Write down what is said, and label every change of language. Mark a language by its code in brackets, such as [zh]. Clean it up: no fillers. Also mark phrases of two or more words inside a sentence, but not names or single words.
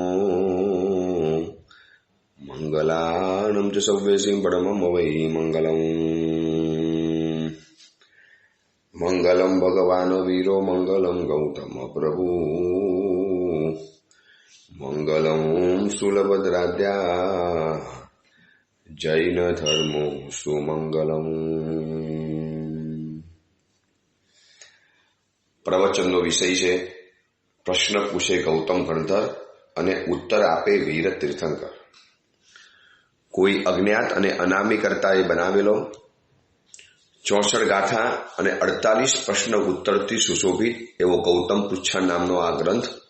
[pra] मंगलानं च सव्येसिं परमं वै मंगलम् मंगलम भगवान वीरो मंगलम गौतम प्रभु मंगलम सुलभद्राद्या जैन धर्मो सुमंगलम। [gu] प्रवचनનો વિષય છે પ્રશ્ન પૂછે ગૌતમ ગણધર અને ઉત્તર આપે વીર તીર્થંકર। કોઈ અજ્ઞાત અને અનામી કર્તાએ બનાવેલો 64 ગાથા અને 48 પ્રશ્ન ઉત્તરથી સુશોભિત એવો ગૌતમ પૃચ્છા નામનો આ ગ્રંથ